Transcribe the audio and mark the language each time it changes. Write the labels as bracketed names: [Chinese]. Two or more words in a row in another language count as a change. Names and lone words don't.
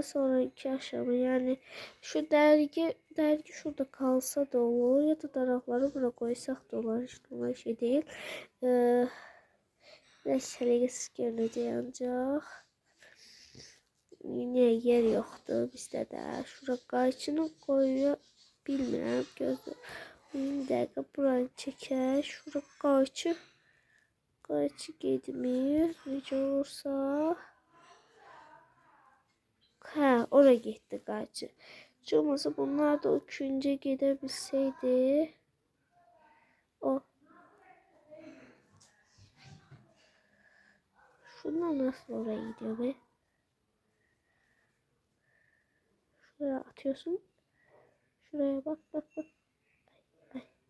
[Turkish] Sonraki aşama yani şu dergi şurada kalsa da olur ya da daraqları bura koysak da olur. Hiç normal şey değil. [Azerbaijani] Biraz səliqəsiz görünəcək ancaq. [Turkish] Yine yer yoktu bizde de. Şura qayçını koyuyor. [Azerbaijani] Bilmirəm. Gözlə. Bir dəqiqə buranı çəkək. Şura qayçı. Qayçı getmir. Necə olursa. Hə, oraya getdi qayçı. Olmasa bunlar da o küncə gedə bilsəydi. O. [Turkish] Şunlar nasıl oraya gidiyor be? Şuraya atıyorsun. Şuraya bak. Ay.